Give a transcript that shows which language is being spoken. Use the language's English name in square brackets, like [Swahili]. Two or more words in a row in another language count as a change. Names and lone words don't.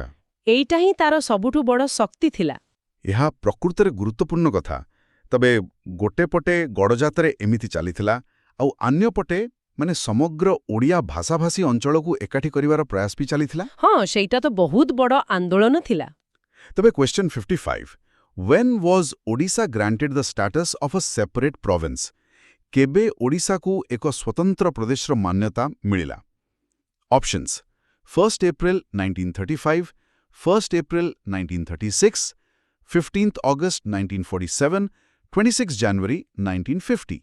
[Odia] ଏଇଟା ହିଁ ତାର ସବୁଠୁ ବଡ଼ ଶକ୍ତି ଥିଲା। ଏହା ପ୍ରକୃତରେ ଗୁରୁତ୍ୱପୂର୍ଣ୍ଣ କଥା। ତେବେ ଗୋଟେ ପଟେ ଗଡ଼ଜାତରେ ଏମିତି ଚାଲିଥିଲା, ଆଉ ଅନ୍ୟ ପଟେ ମାନେ ସମଗ୍ର ଓଡ଼ିଆ ଭାଷାଭାଷୀ ଅଞ୍ଚଳକୁ ଏକାଠି କରିବାର ପ୍ରୟାସ ବି ଚାଲିଥିଲା। ହଁ, ସେଇଟା ତ ବହୁତ ବଡ଼ ଆନ୍ଦୋଳନ ଥିଲା। ତେବେ Question 55. [English] When was Odisha granted the status of a separate province? [Odia] କେବେ ଓଡ଼ିଶାକୁ ଏକ ସ୍ୱତନ୍ତ୍ର ପ୍ରଦେଶର ମାନ୍ୟତା ମିଳିଲା? [English] Options: 1st April 1935, 1st April 1936, 15th August 1947, 26 January 1950.